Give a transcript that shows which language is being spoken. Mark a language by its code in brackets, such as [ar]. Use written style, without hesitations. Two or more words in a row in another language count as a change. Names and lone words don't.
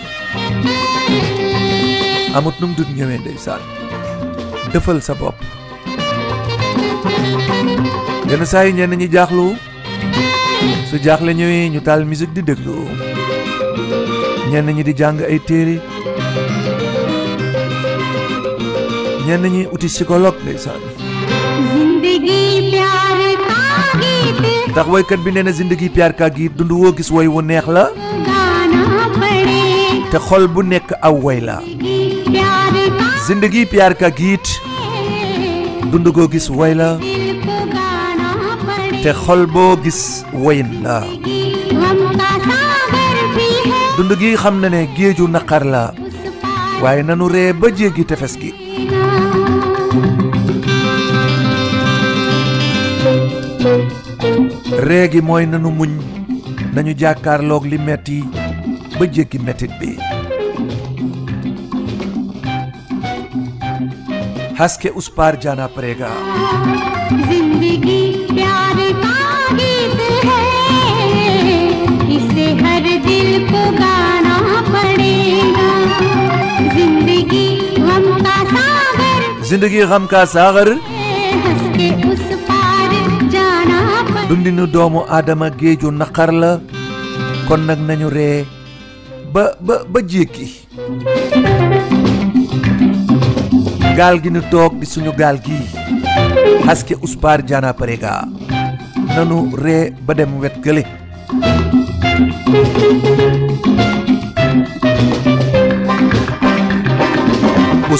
[wo] amut num dut ñëwee ndeysaan dëfal sa bopp yenn saa yi ñenn ñi jaaxlu su jaaxle ñëwee ñu taal musique di déglu ñenn ñi di jàng ay téere ñenn ñi uti psychologue ndeysaan [hi] जिंदगी प्यार का गीत [wo] ndax woykat bi nee na [hi] ज़िंदगी प्यार का [wo] gi dund woo gis woy wu neex la [hi] गाना पड़े [wo] te xol bu nekk aw woy la [hi] प्यार का ज़िंदगी प्यार का गीत [wo] dund goo gis woy la [hi] दिल को गाना पड़े [wo] te xol boo gis woyin la [hi] हम का सागर भी है [wo] dund gi xam na ne géeju naqar la [hi] उस पार [wo] waaye nanu ree ba jéggi tefes gi ree gi mooy nanu muñ nañu jàkkaarloog li metti ba jéggi mettit bi [hi] हँस के उस पार जाना पड़ेगा जिंदगी प्यार का गीत है इसे हर दिल को गाना पड़ेगा जिंदगी गम का सागर जिंदगी गम का सागर है हंस के उस पार जाना पड़ेगा [wo] dundinu doomu aadama géeju naqar la kon nag nañu ree ba jéggi gaal gi nu toog di suñu gaal gi [hi] हँस के उस पार जाना पड़ेगा [wo] nanu ree ba dem wet gële [hi] us